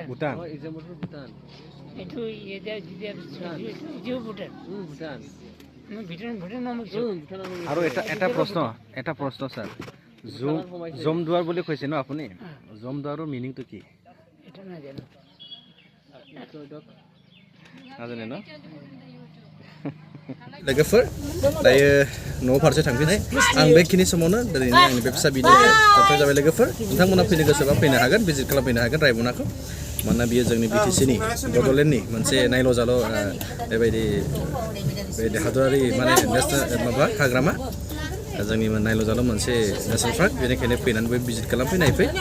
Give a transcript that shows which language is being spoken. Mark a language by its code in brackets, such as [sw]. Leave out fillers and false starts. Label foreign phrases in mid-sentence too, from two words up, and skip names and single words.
[as] ভুটান এইটো এইটো ভুটান ভুটান আৰু এটা প্ৰশ্ন ছাৰ জমদুৱাৰ বুলি কৈছে ন আপুনি জমদুৱাৰৰ মিনিংটো কি এটা নাজানো নাজানে ন [brx] लोगोफोर दायो न' फारसे थांफिननाय आं बेखिनि समावनो दिनैनि आंनि बे फिसा भिडिअ जोबथाय जाबाय लोगोफोर नोंथांमोना फैनो गोसोबा फैनो हागोन भिजिट खालामफैनो हागोन रायमनाखौ मानोना बियो जोंनि बिटिसिनि बड'लेण्डनि मोनसे नायल' जाल' बेबायदि हादरारि माने नेसनेल माबा हाग्रामा जोंनि नायल' जाल' मोनसे [en] national park [brx] बेनिखायनो फैनानैबो भिजिट खालामफैनाय